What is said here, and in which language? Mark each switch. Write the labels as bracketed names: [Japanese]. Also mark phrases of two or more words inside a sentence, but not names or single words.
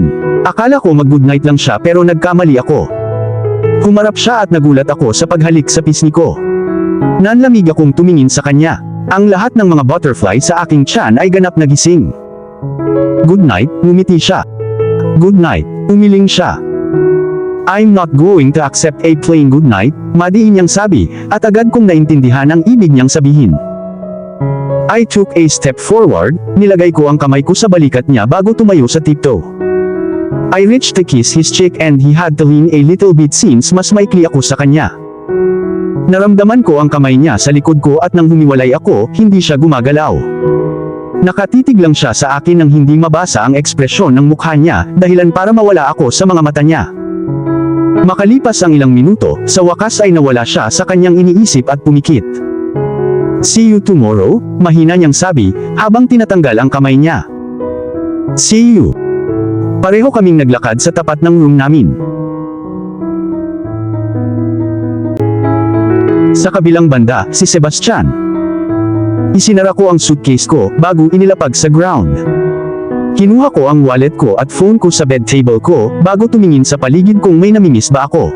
[Filipino] Akala ko mag-good night lang siya pero nagkamali ako. Humarap siya at nagulat ako sa paghalik sa pisngi ko. Nanlamig akong tumingin sa kanya. Ang lahat ng mga butterfly sa aking tiyan ay ganap na gising. [English] Good night, [Filipino] ngumiti siya. [English] Good night, [Filipino] umiling siya. [English] I'm not going to accept a plain good night, [Filipino] madiin niyang sabi, at agad kong naintindihan ang ibig niyang sabihin. [English] I took a step forward, [Filipino] nilagay ko ang kamay ko sa balikat niya bago tumayo sa tiptoe. [English] I reached to kiss his cheek and he had to lean a little bit since [Filipino] mas maikli ako sa kanya. Naramdaman ko ang kamay niya sa likod ko at nang humiwalay ako, hindi siya gumagalaw. Nakatitig lang siya sa akin nang hindi mabasa ang ekspresyon ng mukha niya, dahilan para mawala ako sa mga mata niya. Makalipas ang ilang minuto, sa wakas ay nawala siya sa kanyang iniisip at pumikit. [English] See you tomorrow, [Filipino] mahina niyang sabi, habang tinatanggal ang kamay niya. [English] See you. [Filipino] Pareho kaming naglakad sa tapat ng room namin. Sa kabilang banda, si Sebastian. Isinara ko ang suitcase ko, bago inilapag sa ground. Kinuha ko ang wallet ko at phone ko sa bed table ko, bago tumingin sa paligid kung may namimiss ba ako.